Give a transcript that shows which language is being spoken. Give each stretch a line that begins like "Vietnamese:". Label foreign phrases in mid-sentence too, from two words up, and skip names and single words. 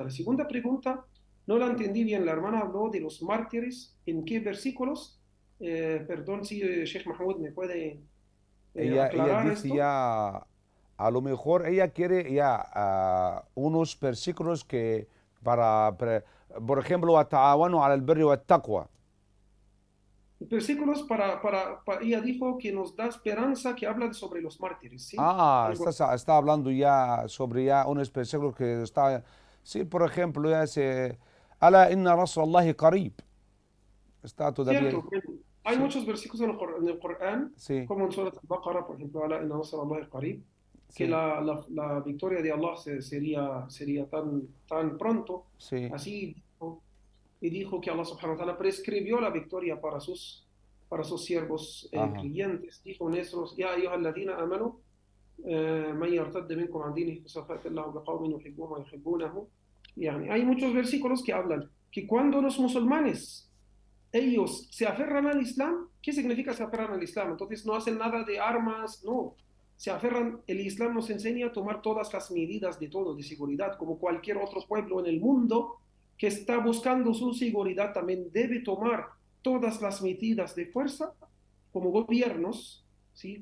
Spanish: La segunda pregunta, no la entendí bien. La hermana habló de los mártires. ¿En qué versículos? Perdón, si Sheikh Mahmoud me puede aclarar ella dice esto. Ya, a lo mejor ella quiere ya unos versículos que por ejemplo,
Arabic: تعاونوا على البر والتقوى.
Spanish: Versículos ella dijo que nos da esperanza, que habla sobre los mártires, ¿sí? Está hablando ya sobre ya unos versículos que está, sí, por ejemplo, ya dice,
Arabic: ألا إن رسول الله قريب.
Spanish: Está todavía. Cierto, hay muchos versículos en el Corán, Sí. como en Surat al-Baqarah, por ejemplo,
Arabic: ألا إن رسول الله قريب.
Spanish: que Sí. la victoria de Allah sería tan pronto. Sí. Así dijo, y dijo que Allah
Arabic: سبحانه وتعالى
Spanish: prescribió la victoria para sus siervos Ajá. creyentes. Dijo en esos,
Arabic: يا أيها الذين آمنوا من يرتد منكم عن دينه فسوف يأتي الله بقوم يحبهم ويحبونه.
Spanish: Yani, hay muchos versículos que hablan que cuando los musulmanes ellos se aferran al Islam, ¿qué significa se aferran al Islam? Entonces no hacen nada de armas, no. Se aferran, el Islam nos enseña a tomar todas las medidas de todo, de seguridad, como cualquier otro pueblo en el mundo que está buscando su seguridad también debe tomar todas las medidas de fuerza como gobiernos, ¿sí?